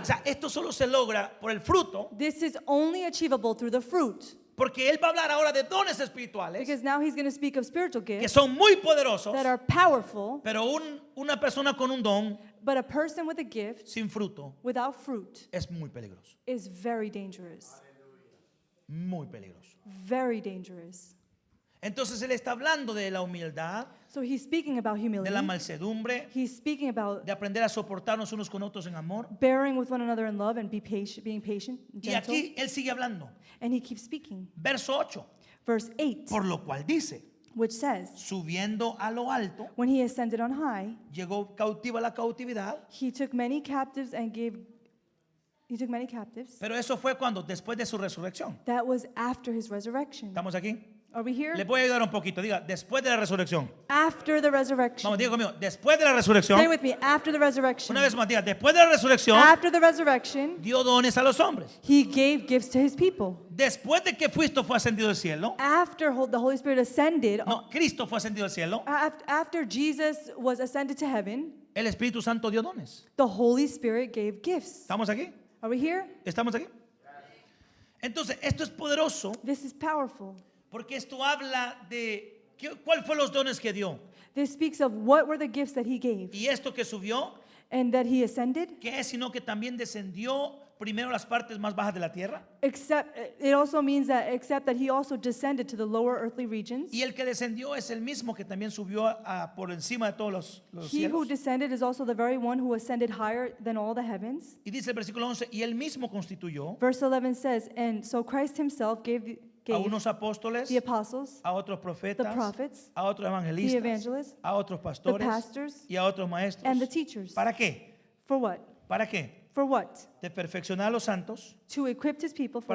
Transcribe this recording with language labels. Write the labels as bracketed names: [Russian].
[Spanish] O sea, esto solo se logra por el fruto, [English] This is only achievable through the fruit. [Spanish] porque él va a hablar ahora de dones espirituales [English] Because now he's going to speak of spiritual [Spanish] que [English] gifts [Spanish] son muy poderosos, [English] that are powerful, [Spanish] pero una persona con un don [English] but a person with a gift [Spanish] sin fruto [English] without fruit [Spanish] es muy peligroso, [English] is very dangerous. [Spanish] muy peligroso. [English] Very dangerous. [Spanish] Entonces él está hablando de la humildad, [English] So he's speaking about [Spanish] de [English] humility. [Spanish] la mansedumbre, [English] He's speaking about [Spanish] de aprender a soportarnos unos con otros en amor. [English] bearing with one another in love and being patient, [Spanish] Y [English] gentle. [Spanish] aquí él sigue hablando. [English] And he keeps speaking. [Spanish] Verso 8, [English] Verse 8, [Spanish] por lo cual dice, [English] which says, [Spanish] subiendo a lo alto, [English] when he ascended on high, [Spanish] llegó cautiva la cautividad. [English] he took many captives and he took many captives. [Spanish] Pero eso fue cuando, después de su resurrección. [English] That was after his resurrection. [Spanish] ¿Estamos aquí? [English] Are we here? [Spanish] Le voy a ayudar un poquito. Diga, después de la resurrección. [English] After the resurrection. [Spanish] Vamos, diga conmigo, después de la resurrección. [English] Say with me, after the resurrection. [Spanish] Una vez más, diga, después de la resurrección, [English] After the resurrection, [Spanish] dio dones a los hombres. [English] he gave gifts to his people. [Spanish] Después de que Cristo fue ascendido al cielo, [English] After the Holy Spirit ascended, [Spanish] no, Cristo fue ascendido al cielo, [English] after Jesus was ascended to heaven, [Spanish] el Espíritu Santo dio dones. [English] the Holy Spirit gave gifts. [Spanish] ¿Estamos aquí? [English] Are we here? [Spanish] ¿Estamos aquí? Entonces, esto es poderoso [English] This is powerful. [Spanish] porque esto habla de cuál fue los dones que dio. [English] This speaks of what were the gifts that he gave [Spanish] Y esto que subió, [English] and that he ascended. [Spanish] que es sino que también descendió primero a las partes más bajas de la tierra. [English] Except it also means that except that he also descended to the lower earthly regions. [Spanish] Y el que descendió es el mismo que también subió por encima de todos los [English] He who [Spanish] cielos. [English] descended is also the very one who ascended higher than all the heavens. [Spanish] Y dice el versículo 11, y él mismo constituyó [English] Verse 11 says, and so Christ himself gave [Spanish] a [English] gave [Spanish] unos apóstoles, [English] the apostles, [Spanish] a otros [English] the [Spanish] profetas, [English] prophets, [Spanish] a otros [English] the [Spanish] evangelistas, [English] evangelists, [Spanish] a otros pastores [English] pastors, [Spanish] y a otros maestros. [English] and the teachers. [Spanish] ¿Para qué? [English] For what? [Spanish] ¿Para qué? [English] For what? [Spanish] De perfeccionar a los santos, [English] To equip his people for